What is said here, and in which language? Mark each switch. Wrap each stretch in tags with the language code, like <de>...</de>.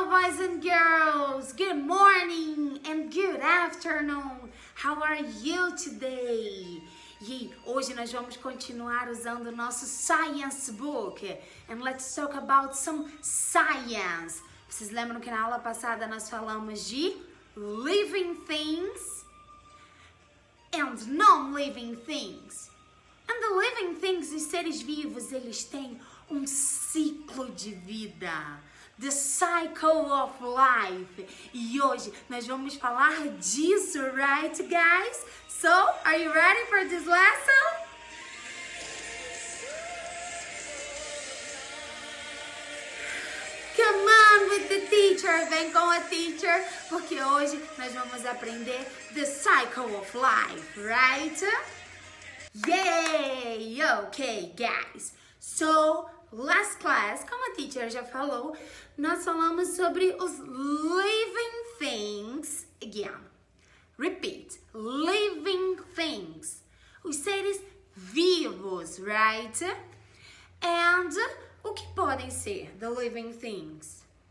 <en>boys and girls, good morning and good afternoon. How are you today?</en> <pt>E hoje nós vamos continuar usando o nosso science book.</pt> <en>And let's talk about some science.</en> <pt>Vocês lembram que na aula passada nós falamos de</pt> <en>living things and non-living things. And the living things,</en> <pt>os seres vivos, eles têm um ciclo de vida.</pt> <en>The cycle of life.</en> <pt>E hoje nós vamos falar disso,</pt> <en>right, guys? So, are you ready for this lesson? Come on with the teacher.</en> <pt>Vem com a teacher, porque hoje nós vamos aprender</pt> <en>the cycle of life, right? Yay! Okay, guys. So, last class,</en> <pt>como a teacher já falou, nós falamos sobre os</pt> <en>living things. Again, repeat, living things.</en> <pt>Os seres vivos, right? And o que podem ser</pt> <en>the living things?</en>